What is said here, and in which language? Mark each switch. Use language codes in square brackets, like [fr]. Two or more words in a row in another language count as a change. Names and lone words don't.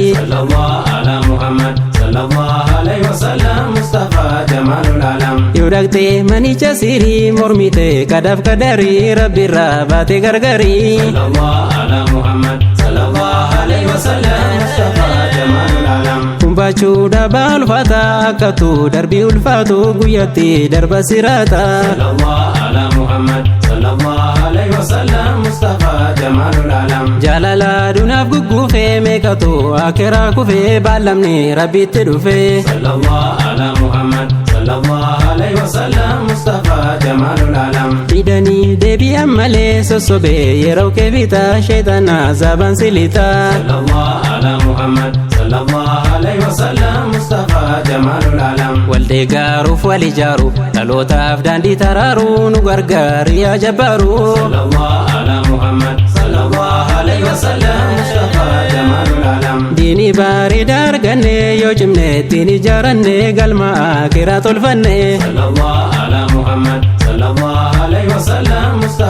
[ar] صلى الله على محمد، صلى الله عليه وسلم، مصطفى جمال العالم. [om] Yoo dhaqxee manicha sirii mormite, kadaaf kadarii Rabbi irraa baate gargarii. [ar] صلى الله على محمد، صلى الله عليه وسلم، مصطفى جمال العالم. [om] Kun baachuudha baa ulfaata akkatu, darbii ulfaatu guyyatti darba siraata. [ar] صلى الله على محمد، صلى الله عليه وسلم، مصطفى جمال العالم. [om] Jaalala dunaaf gugguufee meeqatu akiraa kufee baalamni Rabbitti dhufee. [ar] صلى الله على محمد، صلى الله عليه وسلم، مصطفى جمال العالم. [om] Fidanii deebi'an malee sossobee yeroo kee bitaa sheexana zaban silita. [ar] صلى الله على محمد، صلى الله عليه وسلم، مصطفى جمال العالم. [om] Wal deeggaruuf wal ijaaruuf, dhalootaaf daandii taraaruu nu gargaari [ar] يا جبار. صلى الله على محمد، صلى الله عليه وسلم. مصطفى جمال العالم. [om] Diinii bareedaa arganne, yoo cimne ittiin ijaaranne, galma akiraa tolfanne. [ar] صلى الله على محمد، صلى الله عليه وسلم.